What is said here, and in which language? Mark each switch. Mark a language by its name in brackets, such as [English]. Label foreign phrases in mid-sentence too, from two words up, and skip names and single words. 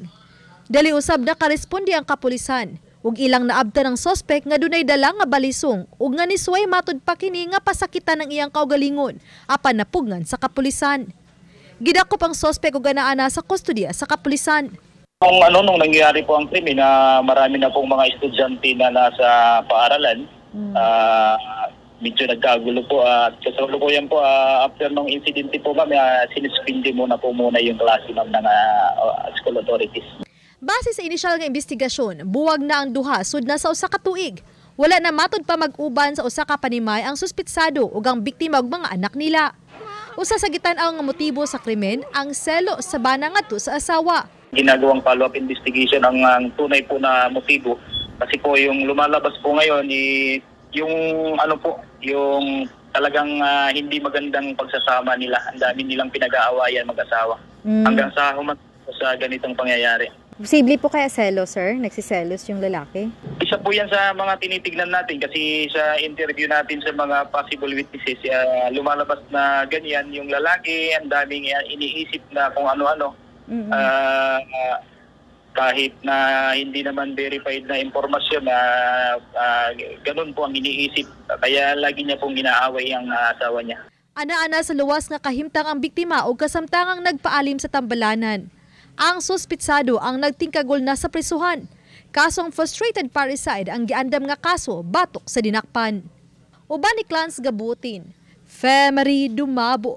[Cebuano] Dali usab na karesponde ang kapulisan ug ilang naabtan ng sospek nga dunay dala nga balisong ug nga nisway matud pa kini nga pasakitan ng iyang kaugalingon apan napugngan sa kapulisan. Gidakop ang sospek ug ganaana sa kustodiya sa kapulisan. [Filipino] Nung nangyari po ang krimen na marami na pong mga estudyante na nasa paaralan, medyo nagkagulo po at kasalukuyan po after nung insidente po kami sinispindi muna yung klase ng [English] school authorities. [Cebuano] Base sa inisyal nga investigasyon, buwag na ang duha sud na sa usa ka tuig. Wala na matud pa mag-uban sa usa ka panimay ang suspitsado ug ang biktima ug mga anak nila. Usa sa gitan-aw nga motibo sa krimen ang selo sa bana ngadto sa asawa. [Filipino] Ginagawang [English] follow-up investigation [Filipino] ang tunay po na motibo kasi po yung lumalabas po ngayon yung yung talagang hindi magandang pagsasama nila. Ang dami nilang pinag-aawayan mag-asawa. Hanggang sa sa ganitong pangyayari. Posible po kaya selo, sir? Nagsiselos yung lalaki? Isa po yan sa mga tinitignan natin kasi sa interview natin sa mga [English] possible witnesses, [Filipino] lumalabas na ganyan yung lalaki, ang daming iniisip na kung ano-ano. Kahit na hindi naman verified na impormasyon na ganun po ang iniisip. Kaya lagi niya pong ginaaway ang asawa niya. [Cebuano] Ana-ana sa luwas nga kahimtang ang biktima o kasamtangang nagpaalim sa tambalanan. Ang suspitsado ang nagtingkagol na sa prisuhan. Kasong [English] frustrated parricide [Cebuano] ang giandam nga kaso batok sa dinakpan. Uban ni Clans Gabutin, Fem Dumabo.